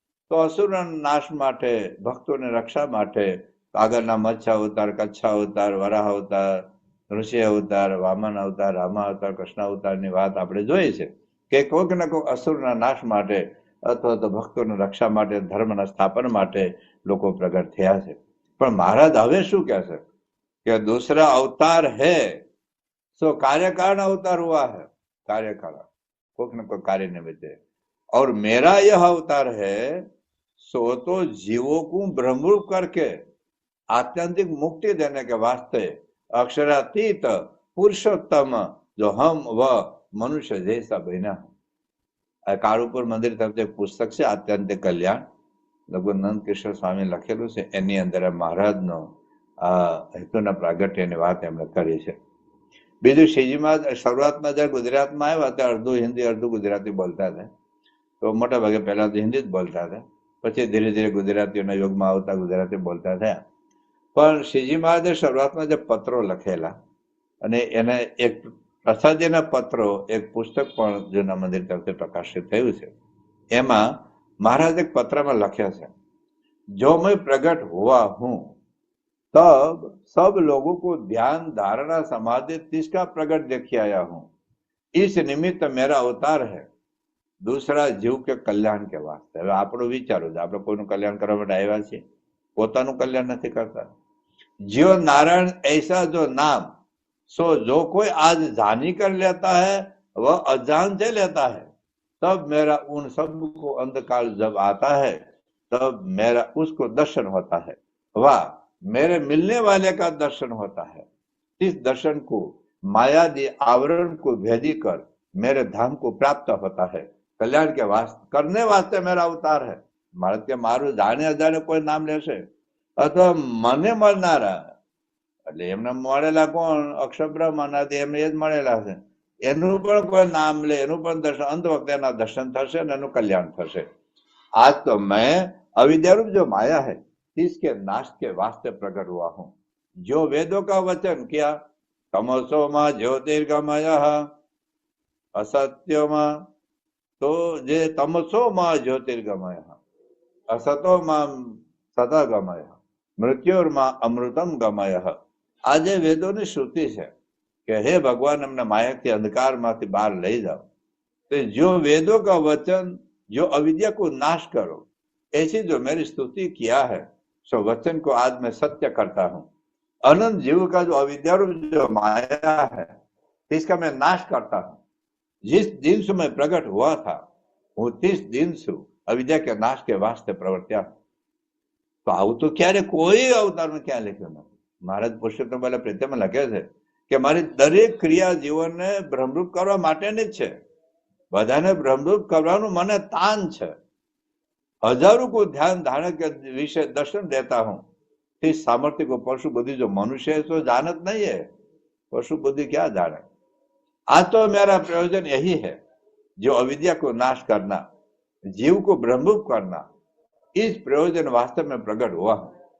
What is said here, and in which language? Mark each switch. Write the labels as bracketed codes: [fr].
[gu] તો અસુરના નાશ માટે, ભક્તોની રક્ષા માટે આગળના મત્સ્ય અવતાર, કચ્છા અવતાર, વરાહ અવતાર, ઋષિ અવતાર, વામન અવતાર, રામા અવતાર, કૃષ્ણ અવતારની વાત આપણે જોઈ છે કે કોઈક ને કોઈક અસુરના નાશ માટે અથવા તો ભક્તોની રક્ષા માટે, ધર્મના સ્થાપન માટે લોકો પ્રગટ થયા છે. પણ મહારાજ હવે શું કહે છે કે [hi] दूसरा अवतार है सो कार्यकारण अवतार हुआ है, कार्यकारण कोई न कोई कार्य निमित्त, और मेरा यह अवतार है सो तो जीवों को ब्रह्मरूप करके आत्यंतिक मुक्ति देने के वास्ते अक्षरातीत पुरुषोत्तम जो हम वह मनुष्य जैसा बना. [gu] કાળુપુર મંદિર તરફ એક પુસ્તક છે આત્યંતિક કલ્યાણ, લગભગ નંદ કિશોર સ્વામી લખેલું છે. એની અંદર મહારાજનો આ હેતુના પ્રાગટ્યની વાત એમણે કરી છે. બીજું, શ્રીજીમાં શરૂઆતમાં જયારે ગુજરાતમાં આવ્યા ત્યારે અડધું હિન્દી અડધું ગુજરાતી બોલતા હતા. તો મોટા ભાગે પહેલા તો હિન્દી જ બોલતા હતા, પછી ધીરે ધીરે ગુજરાતીઓના યુગમાં આવતા ગુજરાતી બોલતા થયા. પણ શ્રીજી મહારાજે શરૂઆતમાં જે પત્રો લખેલા અને એને એક પ્રસાદીના પત્રો, એક પુસ્તક પણ જૂના મંદિર તરફથી પ્રકાશિત થયું છે. એમાં મહારાજ એક પત્રમાં લખ્યા છે, [hi] જો મેં પ્રગટ હુआ हूं तब सब लोगों को ध्यान धारणा समाधि तिसका प्रगट देखी आया हूं. इस निमित्त मेरा अवतार है दूसरा जीव के कल्याण के वास्ते. [gu] હવે આપણું વિચારો છે, આપણે કોઈનું કલ્યાણ કરવા માટે આવ્યા છીએ, પોતાનું કલ્યાણ નથી કરતા. [hi] जीव नारायण ऐसा जो नाम सो जो कोई आज जानी कर लेता है वह अजान से लेता है. तब मेरा उन सबको अंधकाल जब आता है तब मेरा उसको दर्शन होता है, वाह मेरे मिलने वाले का दर्शन होता है. इस दर्शन को मायादी आवरण को भेदी कर मेरे धाम को प्राप्त होता है. कल्याण के वास्ते करने वास्ते मेरा अवतार है. [gu] મારે કે મારું જાણે અજાણે કોઈ નામ લેશે અથવા મને મળનારા, એટલે એમને મળેલા કોણ? અક્ષર બ્રહ્મ અનાદિ, એમને એ જ મળેલા છે. એનું પણ કોઈ નામ લે, એનું પણ દર્શન, અંત વખતે એના દર્શન થશે અને એનું કલ્યાણ થશે. [hi] आज तो मैं अविद्यारूप जो माया है इसके नाश के वास्ते प्रकट हुआ हूं। जो वेदों का वचन किया, [sa] तमसो मां ज्योतिर्गमय, असत्योमा तो जे तमसो मां ज्योतिर्गमय, असतो मां सतगमय, मृत्युर्मा अमृतम गमय। [hi] आज वेदों श्रुति है कि हे भगवान हमने माया के अंधकार में बाहर ले जाओ। तो जो वेदों का वचन, जो अविद्या को नाश करो, ऐसी जो मेरी स्तुति किया है, सो वचन को आज मैं सत्य करता हूं। अनंत जीव का जो अविद्या जो माया है इसका मैं नाश करता हूं। जिस दिन से मैं प्रकट हुआ था હું 30 दिन से अविद्या के नाश के वास्ते प्रवर्त्या हूं। [gu] तो આવું તો ક્યારે કોઈ અવતારમાં ક્યાં લખ્યું નથી। મહારાજ પુરુષોત્તમ વાલા પ્રેત્યમાં લખે છે કે મારી દરેક ક્રિયા જીવનને ભ્રમરૂપ કરવા માટેની જ છે। બધાને ભ્રમરૂપ કરવાનું મને તાન છે। [hi] हजारों को ध्यान धारण के विषय दर्शन देता हूं। इस सामर्थ्य को पशु बुद्धि जो मनुष्य है तो जानत नहीं है। पशु बुद्धि क्या जाने। आज तो मेरा प्रयोजन यही है, जो अविद्या को नाश करना, जीव को ब्रह्मरूप करना, इस प्रयोजन वास्तव में प्रकट हुआ हूं।